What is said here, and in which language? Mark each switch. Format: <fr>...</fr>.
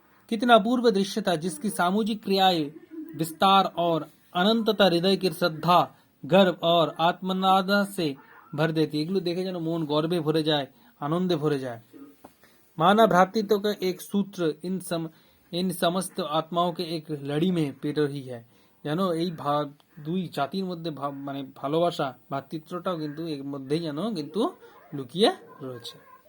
<hi>कितना अपूर्व दृश्य था जिसकी सामूहिक क्रियाएं विस्तार और अनंतता हृदय की श्रद्धा, गर्व और आत्मनादा से भर देती।</hi> <bn>এগুলো দেখে যেন মন গর্বে ভরে যায়, आनंदे भरे जाए।</bn> <hi>मानव भ्रातृत्व का एक सूत्र इन समस्त आत्माओं के एक लड़ी में पेट रही है।</hi> <bn>যেন এই দুই জাতির মধ্যে মানে ভালোবাসা, ভ্রাতৃত্বটাও কিন্তু এর মধ্যেই যেন কিন্তু লুকিয়ে রয়েছে।</bn>